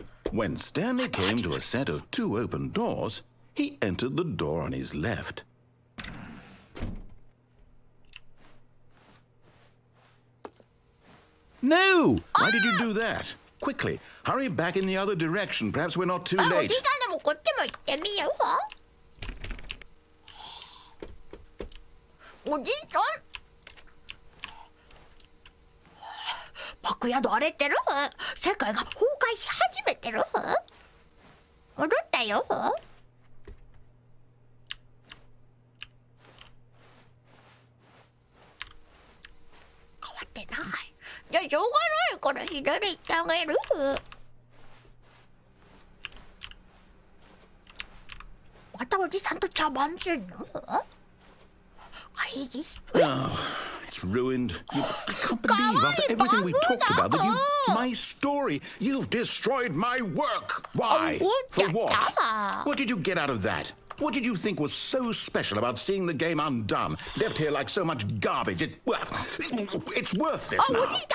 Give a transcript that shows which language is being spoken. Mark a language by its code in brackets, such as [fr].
[en] When Stanley came to a set of 2 open doors, he entered the door on his left. No! Why did you do that? Quickly, hurry back in the other direction. Perhaps we're not too [ja] お [en] late. [ja] じさんでもこっちも行ってみよう。おじさん、バックヤード荒れてる？世界が崩壊し始めてる？戻ったよ。変わってない。じゃあしょうがないから左行ってあげる。またおじさんと茶番すんの？会議室。 [en] Oh, it's ruined. I can't believe after everything we talked about that you... My story! You've destroyed my work! Why? For what? What did you get out of that? What did you think was so special about seeing the game undone? Left here like so much garbage. It's worthless now.